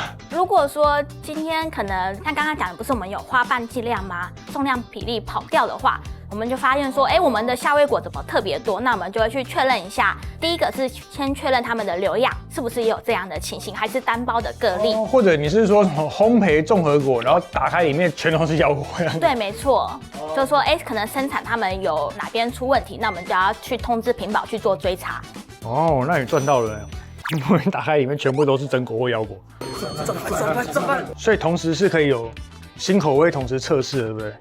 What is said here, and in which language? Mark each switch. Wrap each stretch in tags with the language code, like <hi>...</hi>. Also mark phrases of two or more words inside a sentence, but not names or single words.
<zh>如果說今天可能像剛剛講的，不是我們有花瓣劑量嗎？重量比例跑掉的話，我們就發現說，我們的夏威夷果怎麼特別多？那我們就會去確認一下。第一個是先確認他們的流樣是不是也有這樣的情形，還是單包的個例？或者你是說什麼烘焙綜合果，然後打開裡面全都是腰果？對，沒錯，就是說，可能生產他們有哪邊出問題，那我們就要去通知品保去做追查。哦，那你賺到了。我們打開裡面全部都是榛果或腰果，所以同時是可以有新口味同時測試的，對不對？</zh>